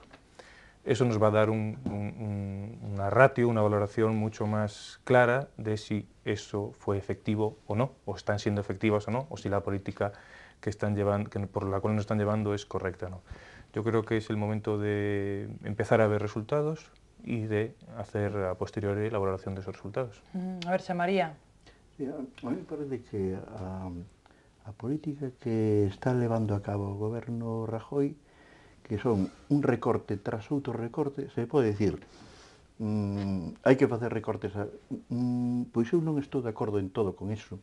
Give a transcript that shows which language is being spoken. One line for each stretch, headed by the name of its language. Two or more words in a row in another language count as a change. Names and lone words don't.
Spanish: Eso nos va a dar una ratio, una valoración mucho más clara de si eso fue efectivo o no, o están siendo efectivas o no, o si la política por la cual nos están llevando es correcta o no. Yo creo que es el momento de empezar a ver resultados y de hacer a posteriori la valoración de esos resultados. A ver, Xamaría. Sí, a mí me parece que
Galician: a política que está levando a cabo o goberno Rajoy, que son un recorte tras outro recorte, se pode dicir, hai que facer recortes, pois eu non estou de acordo en todo con iso.